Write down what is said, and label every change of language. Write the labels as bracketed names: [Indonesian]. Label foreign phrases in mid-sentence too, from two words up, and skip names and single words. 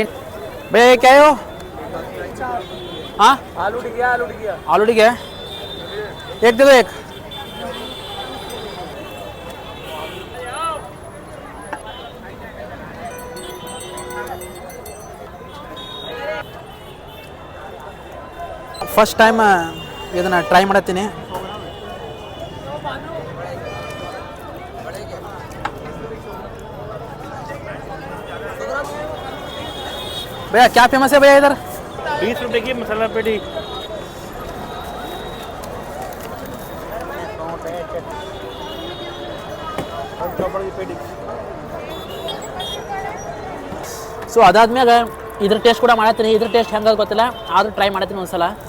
[English] ಬೇಕ್ಯಾಯೋ ಹಾಂ ಆಲೂಡಿಗೆ ಏಕ್ ದಿನ ಏಕ್. first time [Kannada] ಇದನ್ನು ಟ್ರೈ ಮಾಡತ್ತೀನಿ. [Hindi] भैया क्या फेमस है भैया इधर? 20 रुपए की मसाला पेटी। [Kannada] ಸೊ ಅದಾದ್ಮೇಲೆ ಇದ್ರ ಟೇಸ್ಟ್ ಕೂಡ ಮಾಡತ್ತೀನಿ. ಇದ್ರ ಟೇಸ್ಟ್ ಹೆಂಗೆ ಗೊತ್ತಿಲ್ಲ, ಆದರೂ ಟ್ರೈ ಮಾಡತ್ತೀನಿ ಒಂದ್ಸಲ.